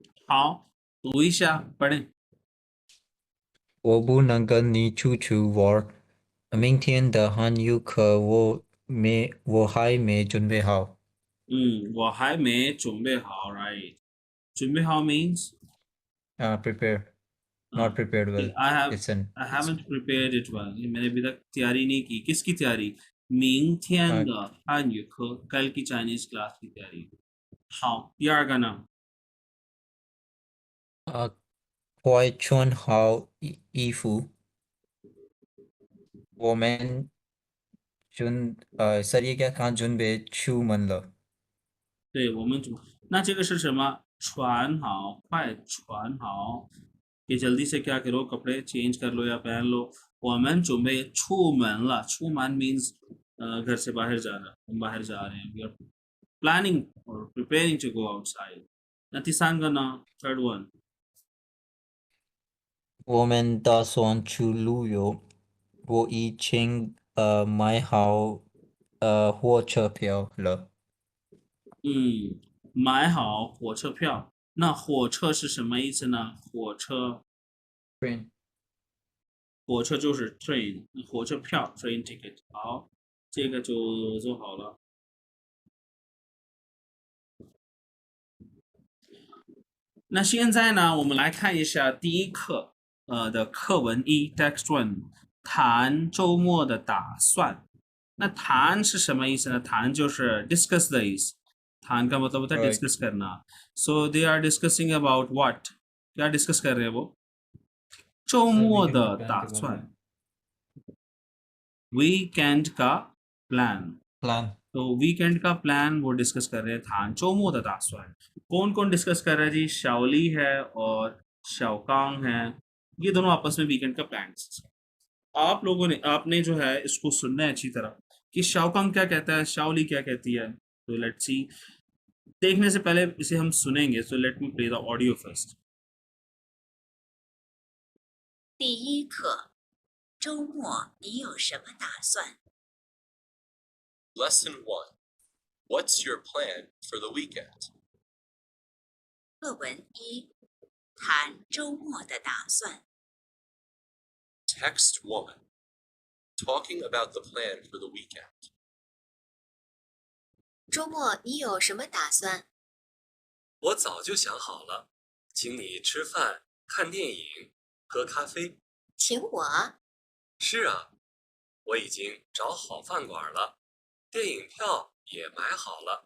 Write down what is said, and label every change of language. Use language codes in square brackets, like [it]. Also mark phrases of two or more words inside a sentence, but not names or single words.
[zh] 好，读一下，पढ़ें。我不能跟你出去玩，明天的韩语课我还没准备好。我还没准备好，right？准备好 [en] means Prepare, [hi] हाँ, [en] not prepared well. I have It's an I it's haven't prepared it well। [hi] ये मैंने अभी तक तैयारी नहीं की। किसकी तैयारी? [zh] 明天 uh, 的汉语课， [hi] कल की चाइनीज क्लास की तैयारी। [zh] 好，第二个呢？快穿好衣服，我们सरिया看准备出门了。对，我们那这个是什么？穿好，快穿好， [hi] ये जल्दी से क्या करो, कपड़े चेंज कर लो या पहन लो। [zh] 我们准备出门了，出门 [hi] means घर से बाहर जाना, हम बाहर जा रहे हैं। [en] We are planning or preparing to go outside。 [zh] 那第三个呢 ？ [en] Third one。 [zh] 我们打算去旅游，我已经买好火车票了。买好火车票。那火车是什么意思呢？ [en] Train [zh] 火车就是 train，火车票 [en] train ticket。 [zh] 好，这个就做好了。那现在呢，我们来看一下第一课的课文一 [en] text one， [zh] 谈周末的打算。那谈是什么意思呢？谈就是 discuss 的意思。 [hi] 谈 का मतलब होता है [en] right [hi] discuss करना। [en] So they are discussing about what？ [hi] क्या डिस्कस कर रहे हैं वो? [zh] 周末 [hi] weekend का [zh] 的 [en] plan [zh] 打 [hi] के बारे [zh] 算 [hi] में वीकेंड का प्लान। [en] plan [hi] तो वीकेंड का प्लान वो डिस्कस कर रहे हैं था। [zh] 周末的打算 [hi] कौन कौन डिस्कस कर रहा है जी? शाओली है और शाओकांग है। ये दोनों आपस में वीकेंड का प्लान। आप लोगों ने आपने जो है इसको सुनना है अच्छी तरह कि शाओकांग क्या कहता है, शाओली क्या कहती है। [en] तो let's see. देखने से पहले इसे हम सुनेंगे। so let me play the audio first. [zh] 第一课，周末你有什么打算？ [en] Lesson 1. What's your plan for the weekend? [zh] 课文一，谈周末的打算。 [en] Text 1. Talking about the plan for the weekend. [zh] 周末你有什么打算？我早就想好了，请你吃饭、看电影、喝咖啡。请我？是啊，我已经找好饭馆了，电影票也买好了。